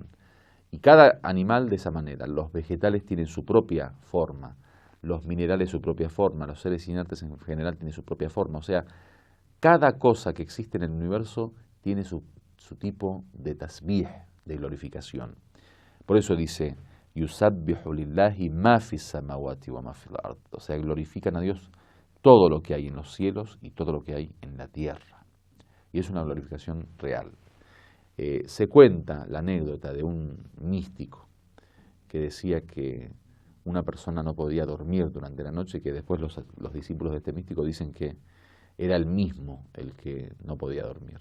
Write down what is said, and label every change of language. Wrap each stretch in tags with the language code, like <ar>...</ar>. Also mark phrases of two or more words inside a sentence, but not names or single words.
<es>Y cada animal de esa manera. Los vegetales tienen su propia forma, los minerales su propia forma, los seres inertes en general tienen su propia forma. O sea, cada cosa que existe en el universo tiene su tipo de tasbih, de glorificación. Por eso dice,</es> <ar>يسبح لله ما في السماوات وما في الأرض.</ar> <es>O sea, glorifican a Dios todo lo que hay en los cielos y todo lo que hay en la tierra. Y es una glorificación real. Se cuenta la anécdota de un místico que decía que una persona no podía dormir durante la noche, que después los discípulos de este místico dicen que era él mismo el que no podía dormir.</es>